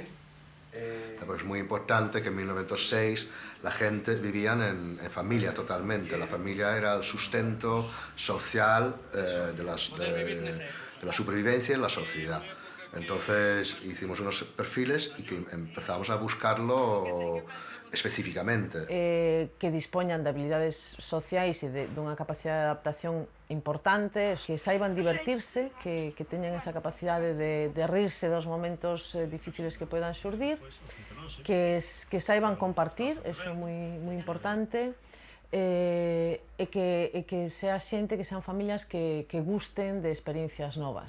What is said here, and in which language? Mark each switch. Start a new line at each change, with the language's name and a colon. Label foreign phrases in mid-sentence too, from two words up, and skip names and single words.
Spanish: Pero es muy importante que en 1906 la gente vivía en familia totalmente. La familia era el sustento social de la supervivencia en la sociedad. Entonces hicimos unos perfiles y que empezamos a buscarlo especificamente.
Galician: Que dispoñan de habilidades sociais e dunha capacidade de adaptación importante, que saiban divertirse, que teñan esa capacidade de rirse dos momentos difíciles que poidan xurdir, que saiban compartir, eso é moi importante, e que sea xente, que sean familias que gusten de experiencias novas.